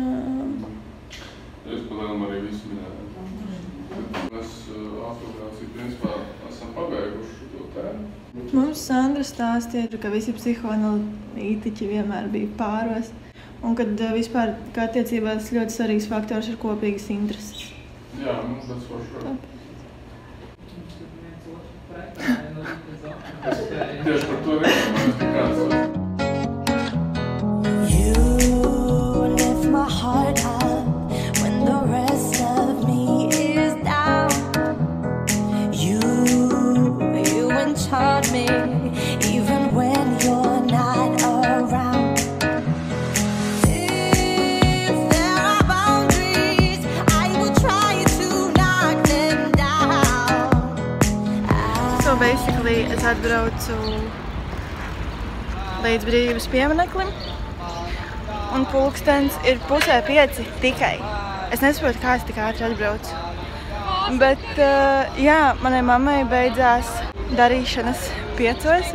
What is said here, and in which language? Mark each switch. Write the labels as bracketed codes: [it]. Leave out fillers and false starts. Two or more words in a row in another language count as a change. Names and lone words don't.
[lv] Es palielam arī visu minēju. Mēs autogrāciju principā esam pabeiguši to tēmu. Mums Sandra stāstīja, ka visi psihoanalītiķi vienmēr bija pāros. Un kad vispār kā attiecībās ļoti svarīgs faktors ir kopīgas intereses. Jā, [en] that's for sure. [lv] Tieši par to vienkārši kāds. [en] You lift my heart up when the rest of me is down. You enchant me even when you're not around. If there are boundaries, I will try to knock them down. So basically [lv] es atbraucu līdz brīvības piemineklim un pulkstens ir 4:30 tikai. Es nesaprotu, kā es tik ātri atbraucu. Bet, jā, manai mammai beidzās darīšanas 5.